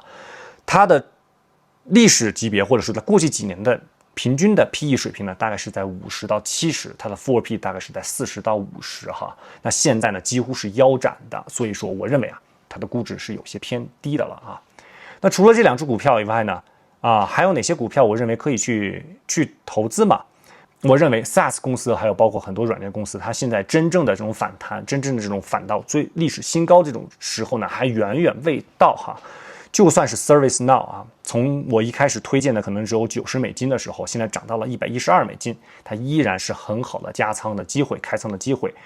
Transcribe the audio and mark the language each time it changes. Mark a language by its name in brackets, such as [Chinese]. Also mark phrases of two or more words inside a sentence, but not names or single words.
[Chinese] 它的歷史級別或者是在過去幾年的平均的 PE 水平呢，大概是在50到70，它的 [English] forward PE [Chinese] 大概是在40到50哈。那現在呢，几乎是腰斩的，所以說我認为啊，它的估值是有些偏低的了啊。那除了这2只股票以外呢，還有哪些股票我認為可以去投資嘛？我認為 SaaS 公司還有包括很多軟件公司，它現在真正的這種反彈，真正的這種反到最歷史新高這種時候呢，還遠遠未到哈。就算是 ServiceNow 啊，從我一開始推薦的可能只有$90的時候，現在漲到了$112，它依然是很好的加倉的機會、開倉的機會。